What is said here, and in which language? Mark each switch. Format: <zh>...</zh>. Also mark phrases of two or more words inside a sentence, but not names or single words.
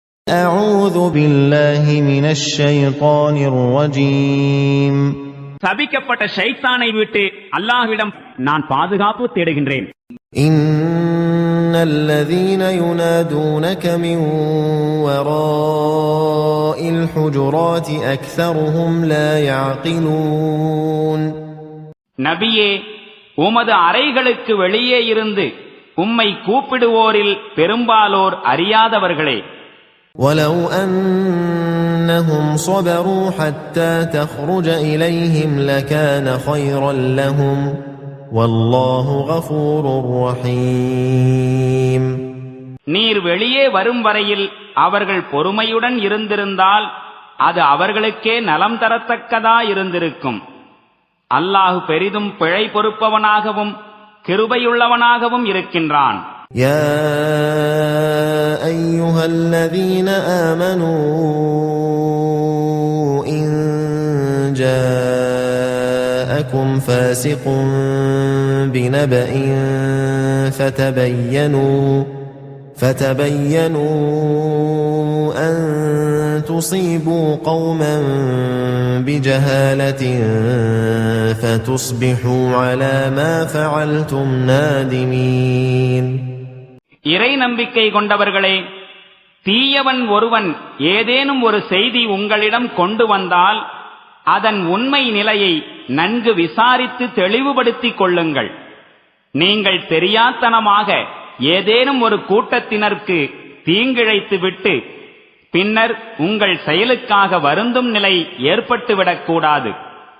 <ar>أعوذ بالله من الشيطان الرجيم.</ar> <ta>சபிக்கப்பட்ட ஷைத்தானை விட்டு அல்லாஹ்விடம் நான் பாதுகாப்பு தேடுகின்றேன்.</ta> <ar>إن الذين ينادونك من وراء الحجرات أكثرهم لا يعقلون.</ar> <ta>நபியே, உமது அறைகளுக்கு வெளியே இருந்து உம்மை கூப்பிடுவோரில் பெரும்பாலோர் அறியாதவர்களே.</ta> <ar>ولو أنهم صبروا حتى تخرج إليهم لكان خيرا لهم والله غفور رحيم.</ar> <ta>நீர் வெளியே வரும் வரையில் அவர்கள் பொறுமையுடன் இருந்திருந்தால் அது அவர்களுக்கே நலம் தரத்தக்கதா இருந்திருக்கும். அல்லாஹ் பெரிதும் பிழை பொறுப்பவனாகவும் கிருபையுள்ளவனாகவும் இருக்கின்றான்.</ta> <ar>يا أيها الذين آمنوا إن جاءكم فاسق بنبأ فتبينوا أن تصيبوا قوما بجهالة فتصبحوا على ما فعلتم نادمين.</ar> <ta>இறை நம்பிக்கை கொண்டவர்களே, தீயவன் ஒருவன் ஏதேனும் ஒரு செய்தி உங்களிடம் கொண்டு வந்தால் அதன் உண்மை நிலையை நன்கு விசாரித்து தெளிவுபடுத்திக் கொள்ளுங்கள். நீங்கள் தெரியாத்தனமாக ஏதேனும் ஒரு கூட்டத்தினருக்கு தீங்கிழைத்து விட்டு பின்னர் உங்கள் செயலுக்காக வருந்தும் நிலை ஏற்பட்டுவிடக்கூடாது.</ta>